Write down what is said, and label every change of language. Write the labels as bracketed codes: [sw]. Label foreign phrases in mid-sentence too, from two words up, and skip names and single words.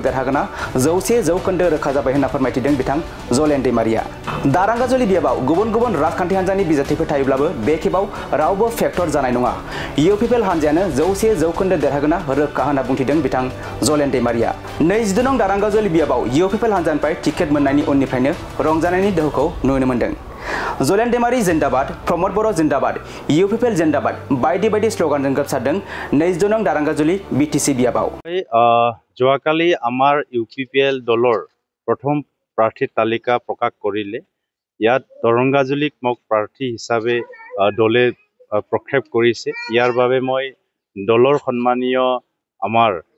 [brx] देरहागोना 100% रोखा जाबाय होनना फोरमायथिदों बिथां जलेन दैमारिया दारांगाजुलि बियाबाव गुबुन गुबुन राजखान्थि हान्जानि बिजाथिफोर थायोब्लाबो बे खेबाव रावबो फेक्टर जानाय नङा इउपिपिएल हान्जायानो 100% देरहागोना रोखा होनना बुंथिदों बिथां जलेन दैमारिया 22 नं दारांगाजुलि बियाबाव इउपिपिएल हान्जानिफ्राय टिकेट मोननायनि उननिफ्रायनो रंजानायनि दोहौखौ नुनो मोन्दों जलेन दैमारि जिन्दाबाद प्रमद बर' जिन्दाबाद इउपिपिएल जिन्दाबाद बायदि बायदि स्लोगानजों गोसारदों 22 नं दारांगाजुलि बिटिसि बियाबाव [as] যোৱাকালি আমাৰ ইউপিপিএল দলৰ প্ৰথম প্ৰাৰ্থী তালিকা প্ৰকাশ কৰিলে ইয়াত দৰংগাজুলিক মোক প্ৰাৰ্থী হিচাপে দলে প্ৰক্ষেপ কৰিছে ইয়াৰ বাবে মই দলৰ সন্মানীয় আমাৰ